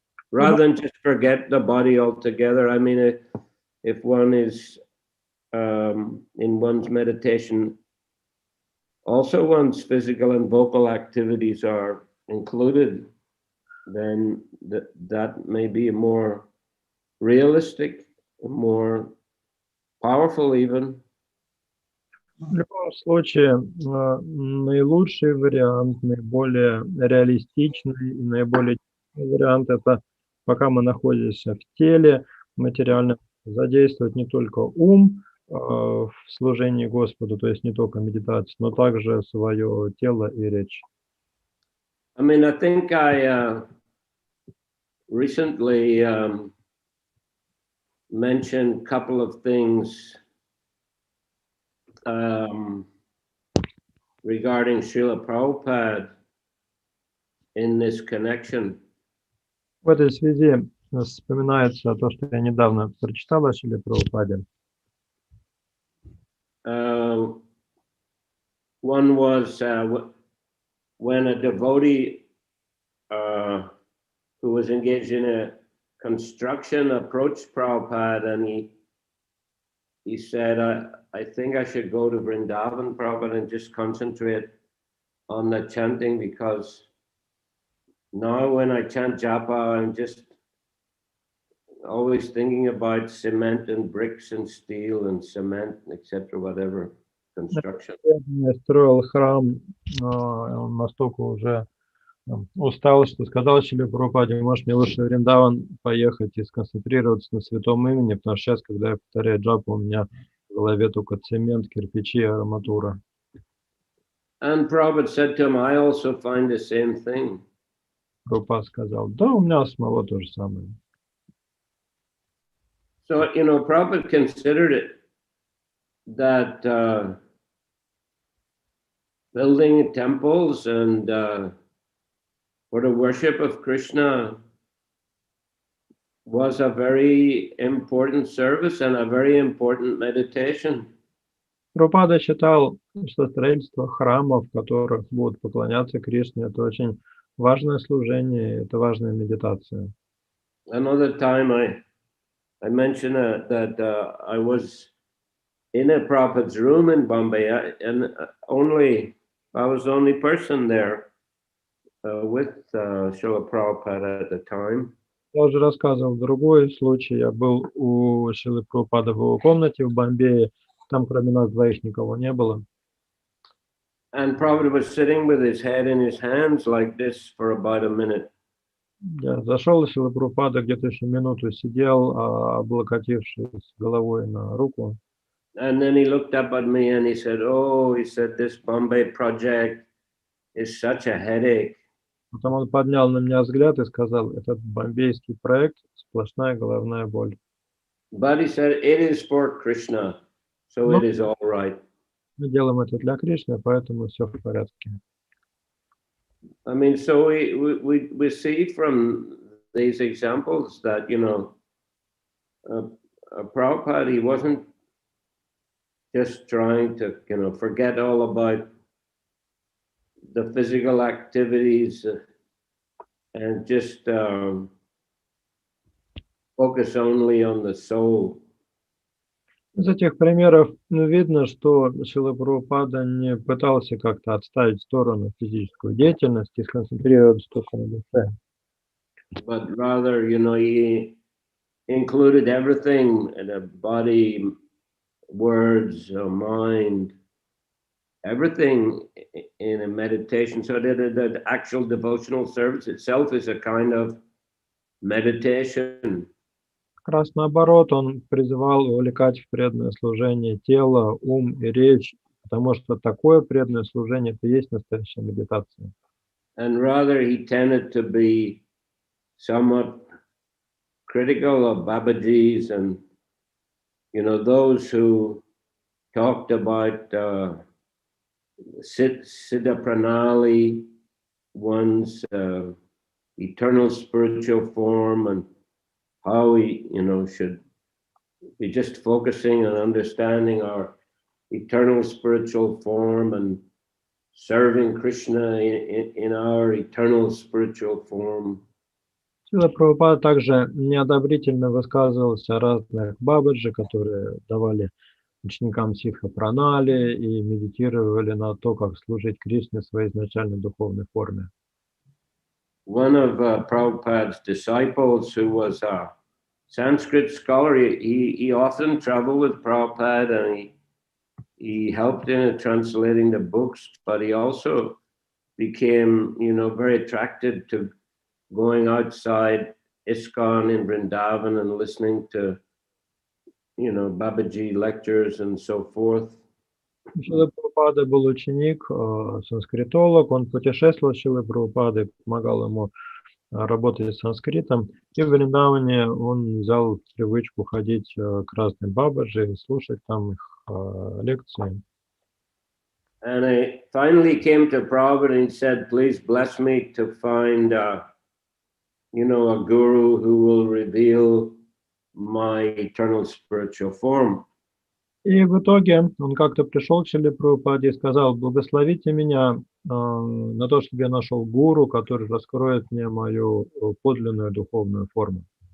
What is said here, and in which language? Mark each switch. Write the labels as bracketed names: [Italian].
[English] Rather than just forget the body altogether. I mean, if one is in one's meditation, also one's physical and vocal activities are included, then that may be more realistic, more powerful even. [Russian] В любом случае, наилучший вариант, наиболее реалистичный и наиболее честный вариант – это пока мы находимся в теле материальном, задействовать не только ум в служении Господу, то есть не только медитацию, но также свое тело и речь. [English] I mean, I think I recently mentioned a couple of things regarding Srila Prabhupada in this connection. [Russian] В этой связи вспоминается то, что я недавно прочитал о Шриле Прабхупаде. [English] One was when a devotee who was engaged in a construction approached Prabhupada, and he said, I think I should go to Vrindavan, Prabhupada, and just concentrate on the chanting, because now when I chant japa, I'm just always thinking about cement and bricks and steel and cement, etc., whatever, construction. [Russian] Я строил храм, он настолько уже устал, что сказал Шриле Прабхупаде: может, мне лучше в Вриндаван поехать и сконцентрироваться на святом имени, потому что сейчас, когда я повторяю джапу, у меня в голове только цемент, кирпичи и арматура. [English] And Prabhupada said to him, I also find the same thing. [Russian] Прабхупада сказал: да, у меня самого то же самое. [English] So, Prabhupada considered it that building temples and for the worship of Krishna was a very important service and a very important meditation. [Russian] Прабхупада считал, что строительство храмов, в которых будут поклоняться Кришне, это очень важное служение, это важная медитация. [English] Another time I mentioned that I was in a Prabhupada's room in Bombay, and I was the only person there with Srila Prabhupada at the time. [Russian] Я уже рассказывал другой случай. Я был у Шрилы Прабхупады в его комнате в Бомбее. Там кроме нас двоих никого не было. [English] And Prabhupada was sitting with his head in his hands like this for about a minute. [Russian] Я зашел, Шрила Прабхупада где-то еще минуту сидел, облокотившись головой на руку. [English] And then he looked up at me and he said, "Oh," he said, "this Bombay project is such a headache." [Russian] Потом он поднял на меня взгляд и сказал: этот бомбейский проект — сплошная головная боль. [English] But he said, "It is for Krishna, so [Russian] Но [English] it is all right." [Russian] мы делаем это для Кришны, поэтому все в порядке. [English] I mean, so we see from these examples that, you know, Prabhupada, he wasn't just trying to, you know, forget all about the physical activities and just focus only on the soul. [Russian] Из этих примеров видно, что Шрила Прабхупада не пытался как-то отставить в сторону физическую деятельность и сконцентрироваться только на душе. [English] But rather, you know, he included everything, the body, words, mind, everything in a meditation. So the actual devotional service itself is a kind of meditation. [Russian] Как раз наоборот, он призывал увлекать в преданное служение тело, ум и речь, потому что такое преданное служение — это и есть настоящая медитация. [English] And rather, he tended to be somewhat critical of Babajis and, you know, those who talked about Siddha Pranali, one's eternal spiritual form, and how we, you know, should be just focusing on understanding our eternal spiritual form and serving Krishna in our eternal spiritual form. [Russian] Шрила Прабхупада также неодобрительно высказывался о разных бабаджи, которые давали ученикам ситха пранали и медитировали на то, как служить Кришне в своей изначальной духовной форме. [English] One of Prabhupada's disciples, who was a Sanskrit scholar, he often traveled with Prabhupada and he helped in translating the books, but he also became, you know, very attracted to going outside ISKCON in Vrindavan and listening to, you know, Babaji lectures and so forth. [Russian] Шрила Прабхупада был ученик, санскритолог, он путешествовал с Шрилой Прабхупадой, помогал ему работать с санскритом, и в Вриндаване он взял привычку ходить к разным бабаджи и слушать там их лекции. [English] And I finally came to Prabhupada and said, "Please bless me to find, you know, a guru who will reveal my eternal spiritual form." [Russian] И в итоге он как-то пришел к Шриле Прабхупаде и сказал: благословите меня на то, чтобы я нашел гуру, который раскроет мне мою подлинную духовную форму.